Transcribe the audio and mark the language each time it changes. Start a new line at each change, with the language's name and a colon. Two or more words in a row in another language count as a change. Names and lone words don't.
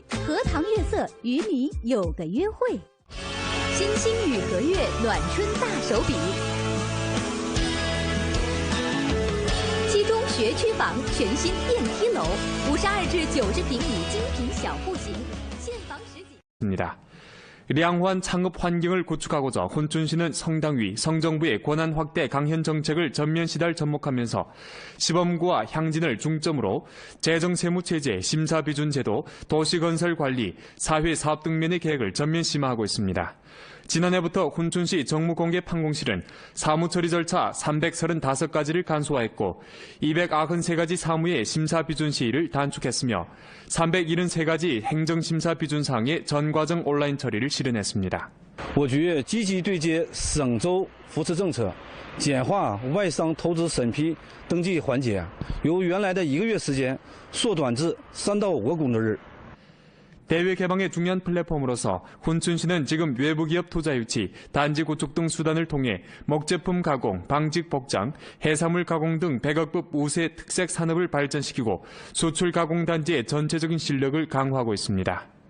Chinese: 荷塘月色与你有个约会。新兴雨和月暖春大手笔，七中学区房全新电梯楼，52至90平米精品小户型，现房实景。
Korean: 량환 창업 환경을 구축하고자 혼춘시는 성당위, 성정부의 권한 확대 강현 정책을 전면 시달 접목하면서 시범구와 향진을 중점으로 재정세무체제, 심사비준제도, 도시건설관리, 사회사업 등면의 계획을 전면 심화하고 있습니다. 지난해부터 혼춘시 정무공개 판공실은 사무처리 절차 335가지를 간소화했고 293가지 사무의 심사비준 시일을 단축했으며 373가지 행정심사비준사항의 전과정 온라인 처리를 실현했습니다.
Chinese: 我局积极对接省州扶持政策，简化外商投资审批登记环节，由原来的1个月时间缩短至3到5个工作日。
Korean: 대외 개방의 중요한 플랫폼으로서 혼춘시는 지금 외부 기업 투자 유치, 단지 구축 등 수단을 통해 목제품 가공, 방직 복장, 해산물 가공 등 100억급 우세 특색 산업을 발전시키고 수출 가공 단지의 전체적인 실력을 강화하고 있습니다.